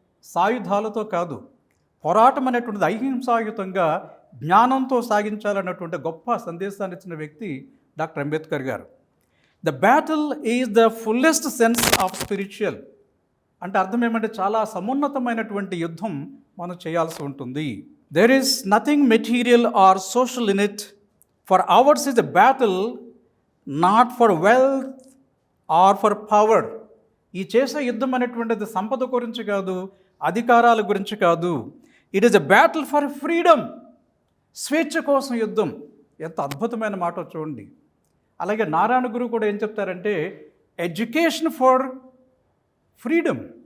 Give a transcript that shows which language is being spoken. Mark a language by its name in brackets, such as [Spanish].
[Telugu] సాయుధాలతో కాదు. పోరాటం అనేటువంటిది అహింసాయుతంగా జ్ఞానంతో సాగించాలన్నటువంటి గొప్ప సందేశాన్ని ఇచ్చిన వ్యక్తి డాక్టర్ అంబేద్కర్ గారు. [English] The battle is the fullest sense of spiritual. [Telugu] అంటే అర్థం ఏమంటే చాలా సమున్నతమైనటువంటి యుద్ధం మనం చేయాల్సి ఉంటుంది. [English] There is nothing material or social in it, for ours is a battle not for wealth or for power. [Telugu] ఈ చేసే యుద్ధం అనేటువంటిది సంపద గురించి కాదు, అధికారాల గురించి కాదు. [English] It is a battle for freedom. [Telugu] స్వేచ్ఛ కోసం యుద్ధం. ఎంత అద్భుతమైన మాట చూడండి. అలాగే నారాయణ గురు కూడా ఏం చెప్తారంటే, [English] Education for freedom.